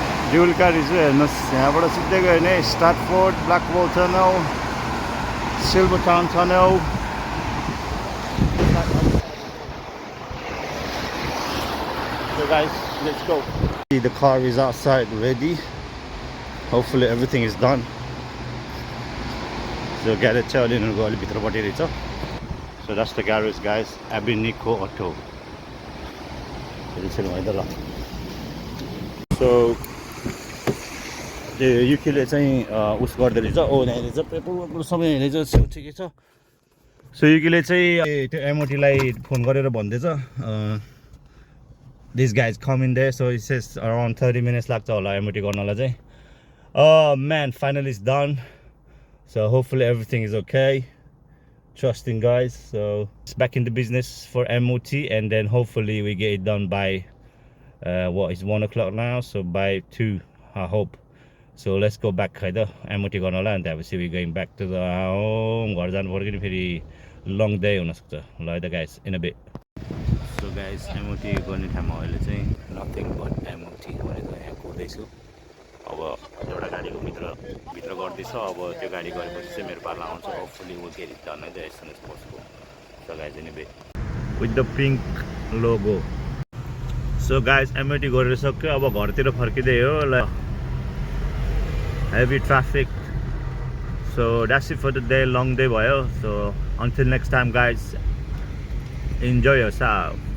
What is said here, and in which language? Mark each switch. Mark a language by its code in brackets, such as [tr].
[ne] Dual गाडी चाहिँ हेर्नुहोस् यहाँबाट सिधै गयो भने स्टार्टफोर्ड ब्ल्याकवल tunnel silver town tunnel [en] So guys, let's go. The car is outside ready. Hopefully everything is done. So garage [ne] चाहिँ अलि उनीहरूको अलि भित्रपट्टि रहेछ [en] So that's the garage guys, Abinico Auto. [ne] So त्यो युकीले चाहिँ उस गर्दै रहेछ ओ यहाँ रहेछ पेपर सबै रहेछ ठिकै छ सो युकीले चाहिँ त्यो एमओटीलाई फोन गरेर भन्दैछ [en] This guy is coming there, so he says around 30 minutes [ne] लाग्छ होला एमओटी गर्नलाई चाहिँ [en] man, finally it's done. So hopefully everything is okay. Trusting guys. So it's back in the business for MOT, and then hopefully we get it done by what is 1 o'clock now. So by 2, I hope. So let's go back the MOT गर्नलाई and obviously we're going back to the home. [ne] घर जानु पर्यो नि फेरि long day हुन सक्छ ल है त [en] guys in a bit. [ne] So guys, MOT गर्ने ठाउँमा अहिले चाहिँ nothing but MOT भनेको यहाँ कुर्दैछु अब एउटा गाडीको भित्र गर्दैछ अब त्यो गाडी गरेपछि चाहिँ मेरो पाला आउँछ [en] hopefully we'll get it done as soon as possible. So guys in a bit with the pink logo. [ne] So guys MOT गरेर सक्यो अब घरतिर फर्किँदै हो ल heavy traffic. [en] So that's it for the day, long day भयो. So until next time guys, enjoy yourself.